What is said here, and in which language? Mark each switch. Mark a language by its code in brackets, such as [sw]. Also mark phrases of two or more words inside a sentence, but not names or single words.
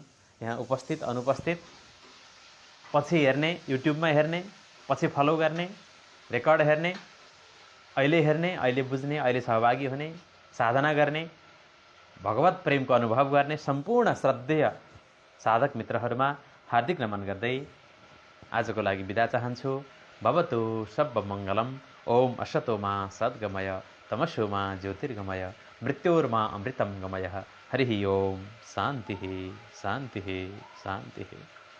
[ne] यहाँ उपस्थित अनुपस्थित, पछि हेर्ने, युट्युबमा हेर्ने, पछि फलो गर्ने, रेकर्ड हेर्ने, अहिले बुझ्ने, अहिले सहभागी हुने, साधना गर्ने, भगवत प्रेमको अनुभव गर्ने सम्पूर्ण श्रद्धेय साधक मित्रहरूमा हार्दिक नमन गर्दै आजको लागि बिदा चाहन्छु। [sa] भवतु सर्वमङ्गलम्। ओम असतोमा सद्गमय, तमसोमा ज्योतिर्गमय, मृत्योर्मा अमृतं गमय। हरिः ओम। शान्तिः शान्तिः शान्तिः।